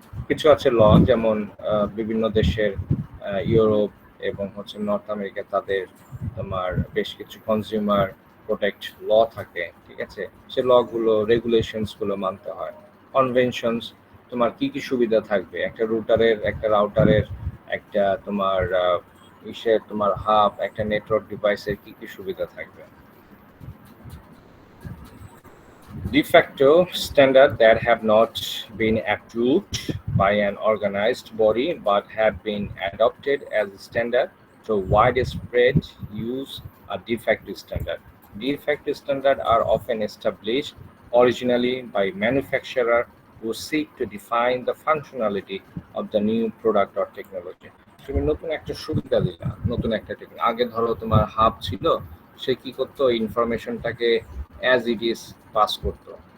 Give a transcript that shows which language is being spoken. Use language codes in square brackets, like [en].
[bn] কিছু আছে ল, যেমন বিভিন্ন দেশের ইউরোপ এবং হচ্ছে নর্থ আমেরিকা, তাদের তোমার বেশ কিছু কনজিউমার প্রোটেক্ট ল থাকে, ঠিক আছে, সে ল গুলো রেগুলেশনস গুলো মানতে হয়। কনভেনশনস, তোমার কি কি সুবিধা থাকবে, একটা রুটারের, একটা রাউটারের, একটা তোমার ইসের তোমার হাব, একটা নেটওয়ার্ক ডিভাইসের কি কি সুবিধা থাকবে। [en] De facto standard that have not been approved by an organized body but have been adopted as a standard through widespread use are de facto standard. De facto standard are often established originally by manufacturer who seek to define the functionality of the new product or technology. [bn] তুমি নতুন একটা সুবিধা দিলা, নতুন একটা technology, আগে ধরো তোমার হাব ছিল, সে কি করতো, ইনফরমেশনটাকে [en] as it is [bn] পাস করতো।